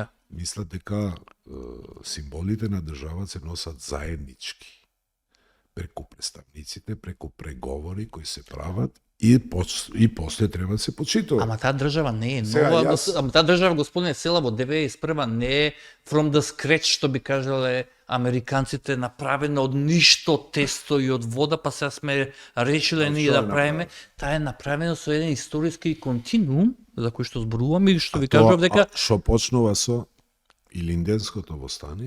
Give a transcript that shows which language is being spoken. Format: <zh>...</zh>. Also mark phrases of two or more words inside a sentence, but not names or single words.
<mk>Мислат дека символите на државата се носат заеднички. Преку представниците, преку преговори кои се прават и после треба да се почитува. Ама таа држава не е Сега, нова, јас- ама таа држава, господине, села во 91 не е</mk> <en>from the scratch,</en> <mk>што би кажале американците, направена од ништо тесто и од вода, па сега сме решиле ние да правиме. Таа е направена со еден историски континуум, за кој што зборуваме и што ви кажував дека Што почнува со Илинденското востание,</mk>